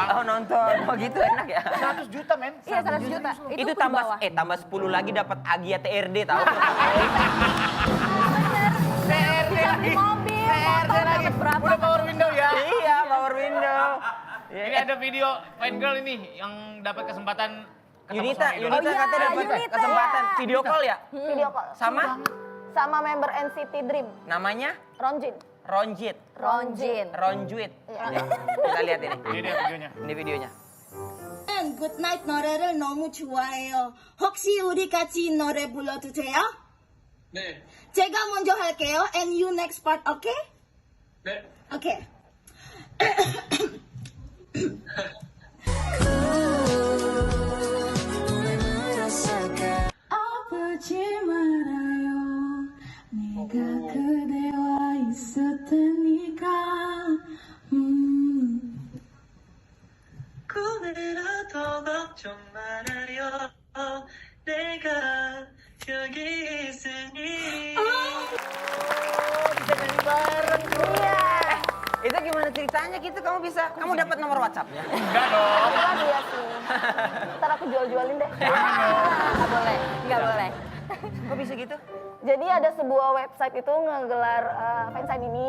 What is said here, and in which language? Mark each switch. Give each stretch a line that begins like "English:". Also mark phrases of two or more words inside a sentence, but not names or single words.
Indonesian: Oh nonton, oh gitu enak ya. 100 juta men. Iya 100 juta. Itu pun tambah bawah. tambah 10 lagi dapat Agia TRD tahu. Bener. Bisa beli mobil, motor dapat berapa? Udah
English: power window
Indonesian: ya. Iya,
English: power window.
Indonesian: Ini ada video
English: fine girl
Indonesian: ini yang dapat kesempatan ketemu Yunita sama idola. katanya dapat Yunita. kesempatan
English: video call
Indonesian: ya?
English: Video call.
Indonesian: Sama member NCT Dream, namanya Ronjin. Ronjit. Ronjuit. Iya. Kita lihat ini. Ini dia videonya. Ini videonya.
Korean: 굿나잇 노래를 너무 좋아해요. 혹시 우리 같이 노래 불러도 돼요? 네. 제가 먼저 할게요.
English: And you next part, okay?
Korean: 네. Okay. 아프지 말아요. 내가 그대와 있을 테니까. 꿈이라도 걱정 말아요. 내가 여기 있으니.
Indonesian: Itu gimana ceritanya gitu kamu bisa? Kamu dapat nomor WhatsApp-nya? Enggak dong. Enggak dia sih. Ntar aku jual-jualin deh. Nggak boleh. Kok bisa gitu? Jadi ada sebuah website itu ngegelar fansign ini.